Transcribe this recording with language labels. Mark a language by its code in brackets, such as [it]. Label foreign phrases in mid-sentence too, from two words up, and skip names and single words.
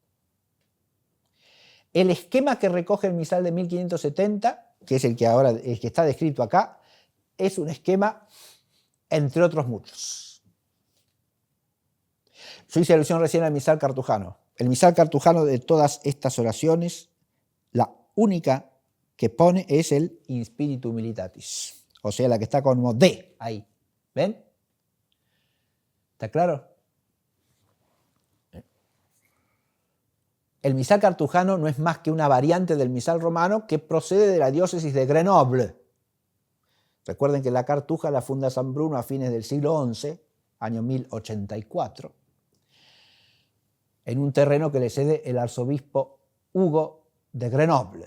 [es] El esquema que recoge el misal de 1570, que es el que está descrito acá, es un esquema entre otros muchos. Yo hice alusión recién al misal cartujano. El misal cartujano de todas estas oraciones, la única que pone es el [la] in spiritu militatis, [es] o sea, la que está como D ahí. ¿Ven? ¿Está claro? El misal cartujano no es más que una variante del misal romano que procede de la diócesis de Grenoble. Recuerden que la cartuja la funda San Bruno a fines del siglo XI, año 1084, en un terreno que le cede el arzobispo Hugo de Grenoble.